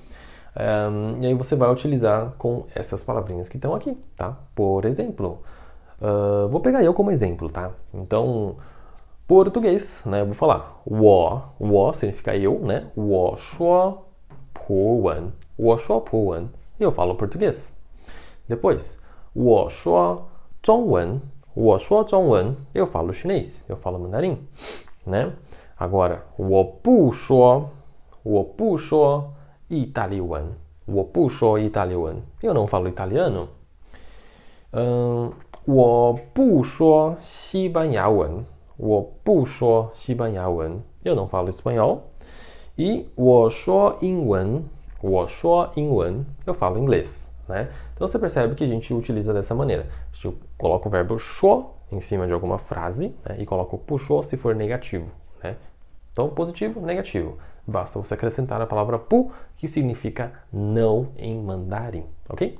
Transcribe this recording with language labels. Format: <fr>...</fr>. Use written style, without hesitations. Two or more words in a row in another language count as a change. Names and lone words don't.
<pt>E aí você vai utilizar com essas palavrinhas que estão aqui, tá? Por exemplo, vou pegar eu como exemplo, tá? Então, português, né? Eu vou falar wo significa eu, né?</pt> <zh>我说葡文，我说葡文.</zh> <pt>E eu falo português. Depois,</pt> <zh>我说中文，我说中文.</zh> <pt>Eu falo chinês, eu falo mandarim, né? Agora,</pt> <zh>wo bu shuo Italian. 我不说意大利文.</zh> <pt>Eu não falo italiano.</pt> <zh>我不说西班牙文. 我不说西班牙文.</zh> <pt>Eu não falo espanhol.</pt> <zh>E 我说英文. 我说英文.</zh> <pt>Eu falo inglês, né? Então você percebe que a gente utiliza dessa maneira. A gente coloca o verbo shuo em cima de alguma frase, né? E coloca o pu se for negativo, né? Então, positivo, negativo. Basta você acrescentar a palavra pu, que significa não em mandarim, ok?</pt>